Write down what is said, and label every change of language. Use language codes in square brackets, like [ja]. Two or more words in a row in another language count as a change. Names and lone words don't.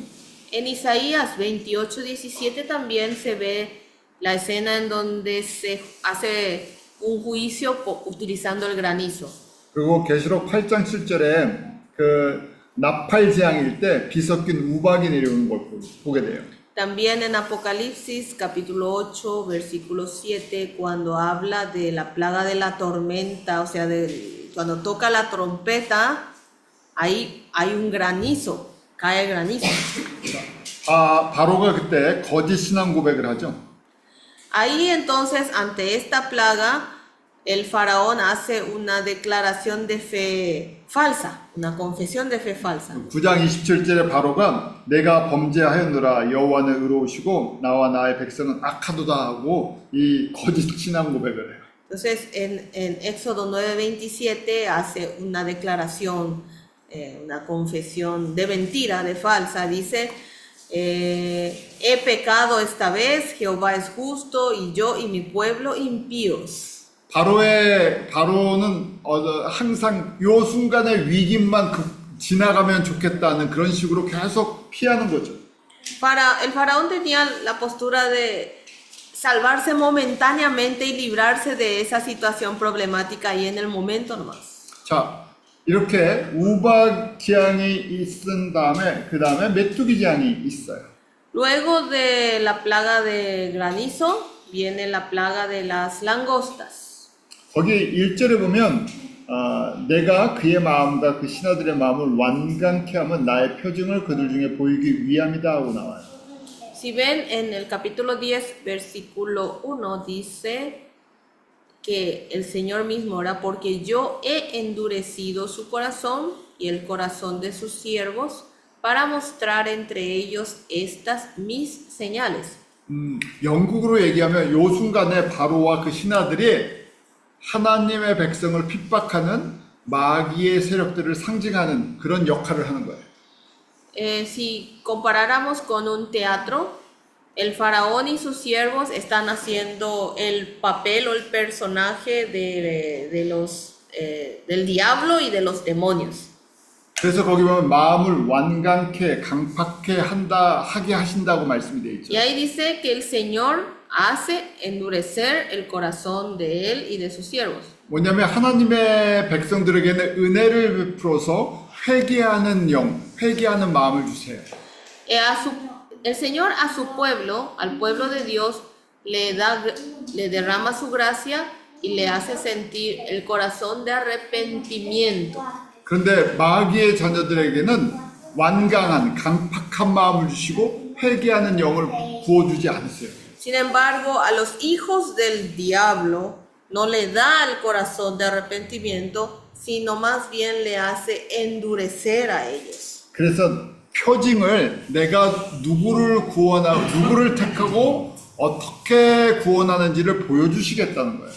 [es] En Isaías 28:17 también se ve la escena en donde se hace un juicio utilizando el granizo. [ko] 그리고 계시록 8장 7절에 그 나팔 재앙일 때 비 섞인 우박이 내려오는 걸 보게 돼요. [es] También en Apocalipsis capítulo 8 versículo 7 cuando habla de la plaga de la tormenta, o sea, cuando toca la trompeta, ahí hay un granizo, cae el granizo. [ko] 바로가 그때 거짓 신앙 고백을 하죠. [es] Ahí entonces ante esta plaga el faraón hace una declaración de fe falsa, una confesión de fe falsa. [ko] 9장 27절에 바로가 내가 범죄하였노라 여호와는 의로우시고 나와 나의 백성은 악하도다 하고 이 거짓 신앙 고백을 해요. [es] Entonces en Éxodo 9:27 hace una declaración, una confesión de mentira, de falsa. Dice, he pecado esta vez, Jehová es justo y yo y mi pueblo impíos. [ko] 바로는 항상 요 순간의 위기만 지나가면 좋겠다는 그런 식으로 계속 피하는 거죠. [es] El faraón tenía la postura de salvarse momentáneamente y librarse de esa situación problemática y en el momento nomás. [ko] 자, 이렇게 우박 재앙이 있은 다음에 그 다음에 메뚜기 재앙이 있어요. [es] Luego de la plaga de granizo viene la plaga de las langostas. [ko] 거기 1절에 보면 내가 그의 마음과 그 신하들의 마음을 완강케 하면 나의 표징을 그들 중에 보이기 위함이다 하고 나와요. [es] Si ven en el capítulo 10 versículo 1 dice que el Señor mismo ora porque yo he endurecido su corazón y el corazón de sus siervos para mostrar entre ellos estas mis señales. [ko] 영국으로 얘기하면 요 순간에 바로와 그 신하들이 하나님의 백성을 핍박하는 마귀의 세력들을 상징하는 그런 역할을 하는 거예요. [es] Si comparáramos con un teatro, el faraón y sus siervos están haciendo el papel o el personaje del diablo y de los demonios. [ko] 그래서 거기 보면 마음을 완강케 강팍케 하게 하신다고 말씀이 되어 있죠. [es] Y ahí dice que el Señor hace endurecer el corazón de él y de sus siervos. [ko] 뭐냐면 하나님의 백성들에게는 은혜를 베풀어서 회개하는 영, 회개하는 마음을 주세요. [es] El Señor a su pueblo, al pueblo de Dios, le derrama su gracia y le hace sentir el corazón de arrepentimiento. [ko] 그런데 마귀의 자녀들에게는 완강한 강팍한 마음을 주시고 회개하는 영을 부어주지 않으세요. [es] Sin embargo, a los hijos del diablo no le da el corazón de arrepentimiento, sino más bien le hace endurecer a ellos. [ko] 그래서 표징을 내가 누구를 택하고 어떻게 구원하는지를 보여주시겠다는 거예요.